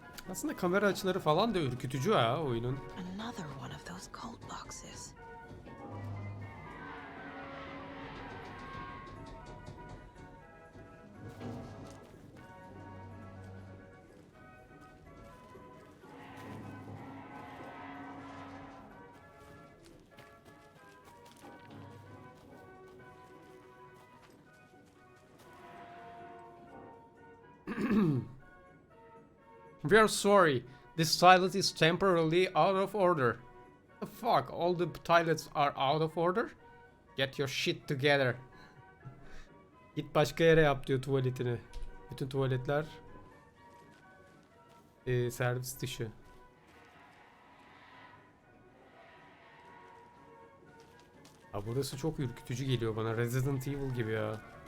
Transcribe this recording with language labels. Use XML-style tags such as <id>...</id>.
<tr>Aslında kamera açıları falan da ürkütücü ha oyunun.</tr> <en>Another one of those cold boxes. We are sorry. This toilet is temporarily out of order. The fuck? All the toilets are out of order? Get your shit together.</en> <tr>Git başka yere yap diyor tuvaletini. Bütün tuvaletler servis dışı. Ya burası çok ürkütücü geliyor bana. Resident Evil gibi ya.</tr>